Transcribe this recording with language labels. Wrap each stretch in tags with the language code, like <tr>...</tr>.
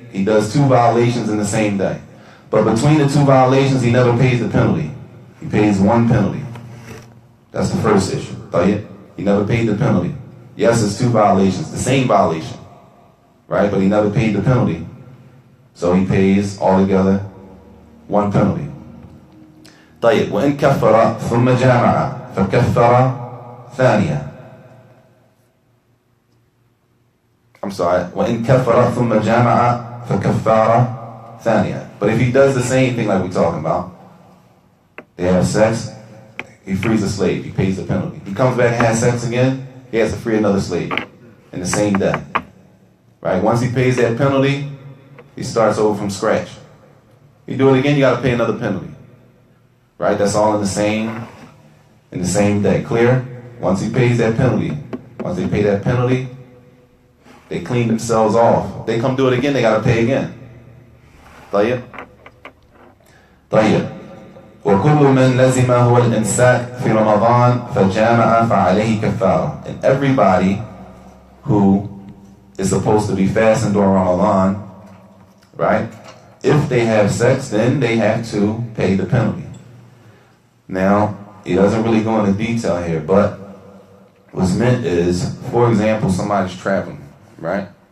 <en>He does two violations in the same day. But between the two violations, he never pays the penalty. He pays one penalty. That's the first issue. He never paid the penalty. Yes, it's two violations, the same violation. Right? But he never paid the penalty. So he pays altogether one penalty.</en> <ar>طيب وإن كفر ثم جامع فكفر ثانية.</ar> <en>I'm sorry.</en> <ar>وإن كفر ثم جامع فكفارة ثانية.</ar> <en>But if he does the same thing like we're talking about, they have sex, he frees a slave, he pays the penalty. He comes back and has sex again, he has to free another slave in the same day. Right? Once he pays that penalty, he starts over from scratch. You do it again, you got to pay another penalty. Right? That's all in the same day. Clear? Once he pays that penalty, once they pay that penalty, they clean themselves off. They come do it again, they got to pay again.</en> <ar>طيب. وكل من لزمه الإمساك في رمضان فجامع فعليه كفارة.</ar> <en>And everybody who is supposed to be fasting during Ramadan, right? If they have sex, then they have to pay the penalty. Now, he doesn't really go into detail here, but what's meant is, for example, somebody's traveling, right?</en>